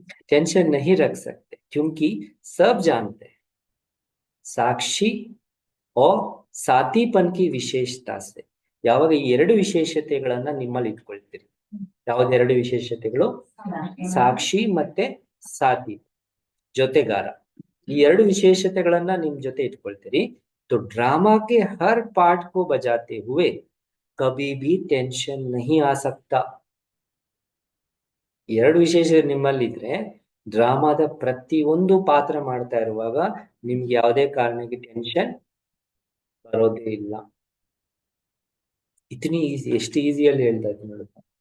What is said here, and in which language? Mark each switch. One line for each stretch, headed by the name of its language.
Hindi: Tension नहीं रख सकते क्योंकि सब जानते हैं साक्षी और साथीपन की विशेषता से.
Kannada: ಯಾವಾಗ ಈ ಎರಡು ವಿಶೇಷತೆಗಳನ್ನ ನಿಮ್ಮಲ್ಲಿ ಇಟ್ಕೊಳ್ತೀರಿ, ಯಾವ್ದೆರಡು ವಿಶೇಷತೆಗಳು, ಸಾಕ್ಷಿ ಮತ್ತೆ ಸಾಥಿ ಜೊತೆಗಾರ, ಈ ಎರಡು ವಿಶೇಷತೆಗಳನ್ನ ನಿಮ್ ಜೊತೆ ಇಟ್ಕೊಳ್ತೀರಿ.
Hindi: तो ड्रामा के हर पार्ट को बजाते हुए कभी भी टेंशन नहीं आ सकता.
Kannada: ಎರಡು ವಿಶೇಷ ನಿಮ್ಮಲ್ಲಿದ್ರೆ ಡ್ರಾಮಾದ ಪ್ರತಿಯೊಂದು ಪಾತ್ರ ಮಾಡ್ತಾ ಇರುವಾಗ ನಿಮ್ಗೆ ಯಾವುದೇ ಕಾರಣಕ್ಕೆ ಟೆನ್ಷನ್ ಬರೋದೇ ಇಲ್ಲ.
Hindi: ಇತನಿ ಈಸಿ,
Kannada: ಎಷ್ಟು ಈಸಿಯಲ್ಲಿ ಹೇಳ್ತಾ ಇದ್ದೀನಿ ನೋಡುತ್ತ.